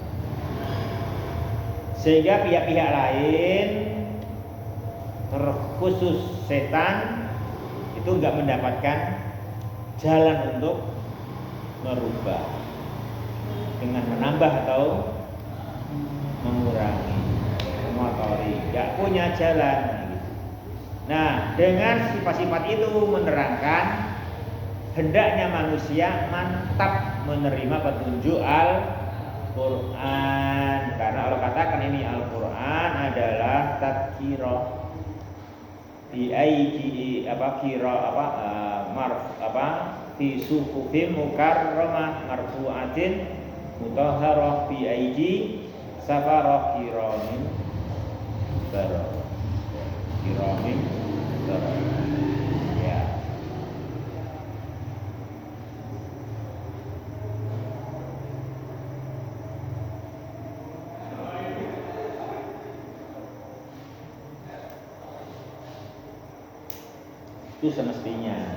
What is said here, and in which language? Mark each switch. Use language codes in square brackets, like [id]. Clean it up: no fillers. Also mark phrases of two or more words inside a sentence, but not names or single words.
[id] Sehingga pihak-pihak lain terkhusus setan itu nggak mendapatkan jalan untuk merubah dengan menambah atau mengurangi, mengotori, nggak punya jalan. Nah, dengan sifat-sifat itu menerangkan hendaknya manusia mantap menerima petunjuk Al-Quran, karena Allah katakan ini Al-Quran adalah [ar] تذكرة بأيدي في صحف مكرمة مرفوعة مطهرة بأيدي سفرة كرام بررة. كرام بررة. [id] Ya. Itu semestinya.